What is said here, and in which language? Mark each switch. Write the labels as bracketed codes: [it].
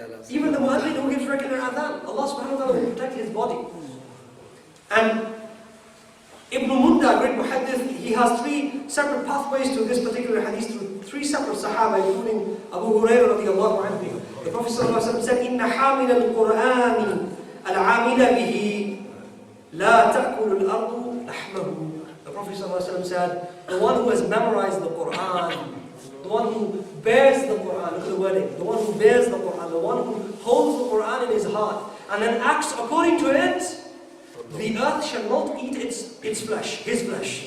[en] Even the mu'adhin who gives regular adhan, Allah subhanahu wa ta'ala will protect his body. And Ibn Munda, great muhaddith, he has three separate pathways to this particular hadith through three separate sahaba, including Abu Hurairah radiallahu anhu. The Prophet said, [ar] إِنَّ حَامِلَ الْقُرْآنِ الْعَامِلَ بِهِ لَا تَأْكُلُ الْأَرْضُ لَحْمَهُ. [en] The Prophet said, the one who has memorized the Qur'an, the one who bears the Qur'an, look at the wording, the one who bears the Qur'an, the one who holds the Qur'an in his heart, and then acts according to it, the earth shall not eat its flesh, his flesh.